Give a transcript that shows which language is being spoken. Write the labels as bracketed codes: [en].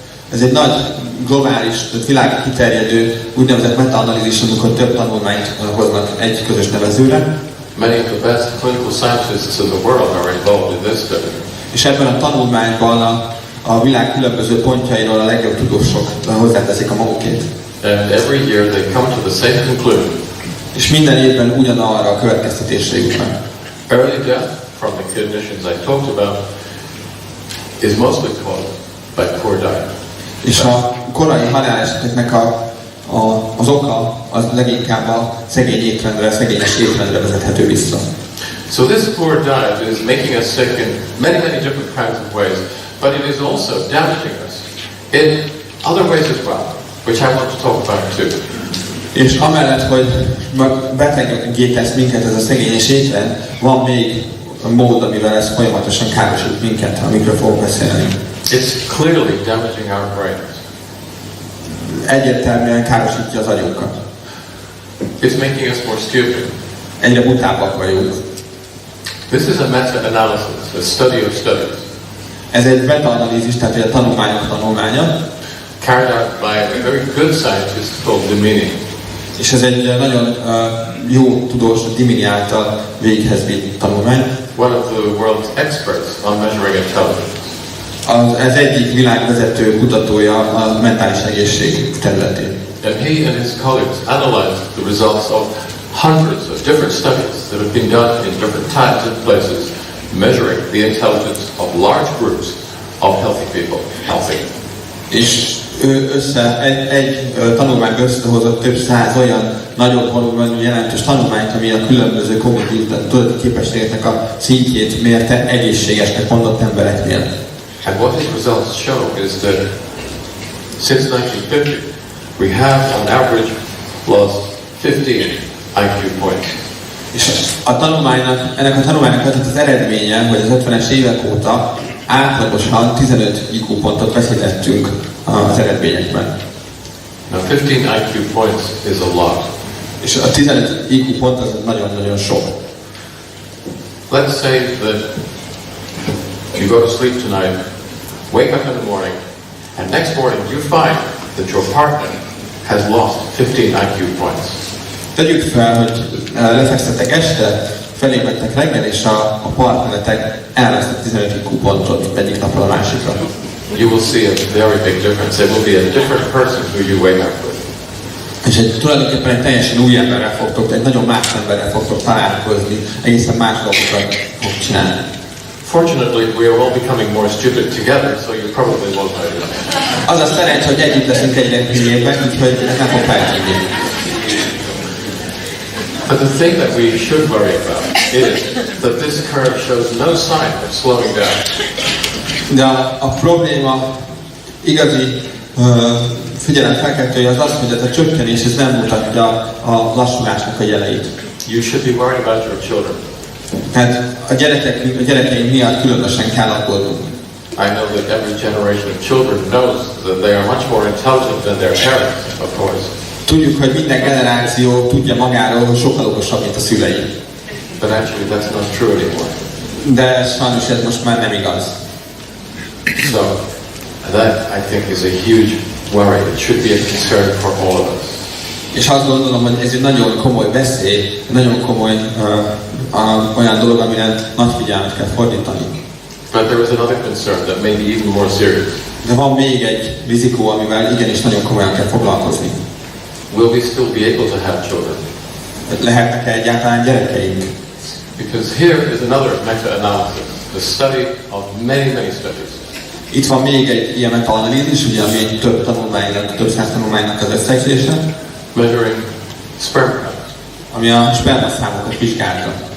[hu] Ez egy nagy globális, világ kiterjedő úgynevezett meta-analízis, amikor több tanulmányt hoznak egy közös nevezőre. [en] Many of the best clinical scientists in the world are involved in this study. [hu] És ebben a tanulmányban a világ különböző pontjairól a legjobb tudósok hozzáteszik a magukét. [en] And every year they come to the same conclusion. [hu] És minden évben ugyanarra a következtetésre jutnak. [en] Early death from the conditions I talked about is mostly caused by poor diet. [hu] És a korai haláleseteknek az oka az leginkább a szegény étrendre, szegényes étrendre vezethető vissza. [en] So this poor diet is making us sick in many different kinds of ways, but it is also damaging us in other ways as well, which I want to talk about too. [hu] És amellett, hogy betegé tesz minket ez a szegényes étrend, van még a mód, amivel ez folyamatosan károsít minket, amikről fogok beszélni. [en] It's clearly damaging our brains. [hu] Egyértelműen károsítja az agyunkat. [en] It's making us more stupid. [hu] Egyre butábbak vagyunk. [en] This is a meta-analysis, a study of studies. [hu] Ez egy meta-analízis, tehát egy tanulmányok tanulmánya. [en] Carried out by a very good scientist called Dimini. [hu] És ez egy nagyon jó tudós, Dimini által véghez vitt tanulmány. [en] One of the world's experts on measuring intelligence. [hu] Ez egyik világvezető kutatója a mentális egészség területén. [en] And he and his colleagues analyzed the results of hundreds of different studies that have been done in different times and places, measuring the intelligence of large groups of healthy people. [hu] És ő egy tanulmányban összehozott több száz olyan nagyobb volumenű jelentős tanulmányt, ami a különböző kognitív tudati képességeknek a szintjét mérte egészségesnek mondott embereknél. [en] And what his results show is that since 1950, we have on average lost 15 IQ points. [hu] És ennek a tanulmánynak az eredménye, hogy az 50-es évek óta átlagosan 15 IQ pontot veszítettünk az eredményekben. [en] Now 15 IQ points is a lot. [hu] És a 15 IQ pont az nagyon-nagyon sok. [en] Let's say that you go to sleep tonight, wake up in the morning, and next morning you find that your partner has lost 15 IQ points. [hu] Tegyük fel, hogy lefekszettek este, felébredtek reggel, és a partneretek elvesztett 15 IQ pontot egyik napról a másikra. [en] You will see a very big difference. It will be a different person who you wake up with. [hu] És tulajdonképpen egy teljesen új emberrel fogtok, egy nagyon más emberrel fogtok találkozni, egészen más dolgokat fog csinálni. [en] Fortunately, we are all becoming more stupid together, so you probably won't notice. [hu] Az a szerencs, hogy együtt leszünk egyre hülyébbek, úgyhogy ez nem fog feltűnni. [en] But the thing that we should worry about is that this curve shows no sign of slowing down. [hu] De a probléma igazi figyelemfelkeltője az az, hogy ez a csökkenés ez nem mutatja a lassulásnak a jeleit. [en] You should be worried about your children. [hu] Tehát a gyerekeink miatt különösen kell aggódnunk. [en] I know that every generation of children knows that they are much more intelligent than their parents, of course. [hu] Tudjuk, hogy minden generáció tudja magáról, hogy sokkal okosabb, mint a szülei. [en] But actually that's not true anymore. [hu] De sajnos ez most már nem igaz. [en] So that I think is a huge worry. It should be a concern for all of us. [hu] És azt gondolom, hogy ez egy nagyon komoly veszély, nagyon komoly olyan dolog, amire nagy figyelmet kell fordítani. [en] But there is another concern that may be even more serious. [hu] De van még egy rizikó, amivel igenis nagyon komolyan kell foglalkozni. [en] Will we still be able to have children? [hu] Lehetnek-e egyáltalán gyerekeink? [en] Because here is another meta-analysis, the study of many studies. [hu] Itt van még egy ilyen meta-analízis, ugye, ami több száz tanulmánynak az összegzése. [en] Measuring sperm count. [hu] Ami a spermaszámokat vizsgálta.